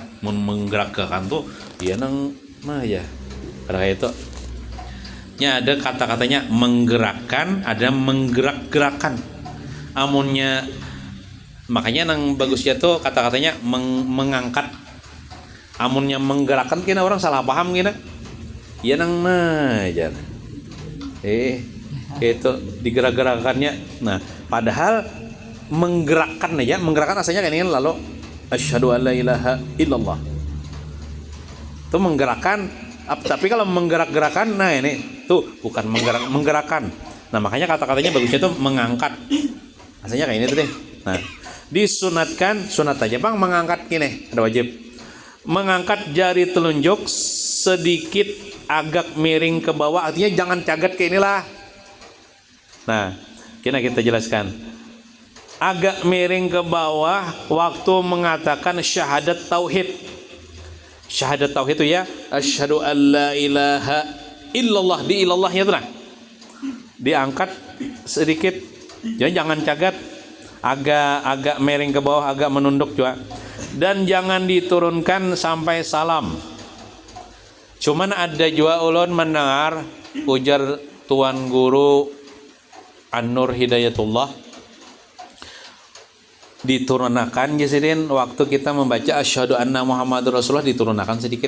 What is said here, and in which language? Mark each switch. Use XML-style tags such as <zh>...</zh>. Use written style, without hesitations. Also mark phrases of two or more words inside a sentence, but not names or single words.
<bjn>Menggerak-gerakkan tuh ya nang mah ya.</bjn> <id>Karena itu nya ada kata-katanya menggerakkan, ada menggerak-gerakan.</id> <bjn>Amunnya makanya nang bagusnya tuh kata-katanya mengangkat. Amunnya menggerakkan kena orang salah paham kena. Ya nang aja.</bjn> <id>Itu digerak-gerakannya. Nah, padahal menggerakkan aja, menggerakkan asalnya kayak ini lalu</id> <ar>أشهد أن لا إله إلا الله.</ar> <id>Itu menggerakkan. Tapi kalau menggerak-gerakan, nah ini tuh bukan menggerakkan. Nah, makanya kata-katanya bagusnya tuh mengangkat. Asalnya kayak ini tuh deh. Nah, disunatkan, sunat aja bang, mengangkat gini, ada wajib. Mengangkat jari telunjuk sedikit agak miring ke bawah, artinya jangan cagat kayak inilah. Nah, kita jelaskan. Agak miring ke bawah waktu mengatakan syahadat tauhid. Syahadat tauhid itu ya,</id> <ar>أشهد أن لا إله إلا الله,</ar> <id>di illallahnya itu nah. Diangkat sedikit. Jangan cagat. Agak miring ke bawah, agak menunduk juga. Dan jangan diturunkan sampai salam. Cuman ada juga ulun mendengar ujar Tuan Guru An-Nur Hidayatullah, diturunkan jadiin waktu kita membaca</id> <ar>أشهد أن محمدا رسول الله</ar> <id>diturunkan sedikit.</id>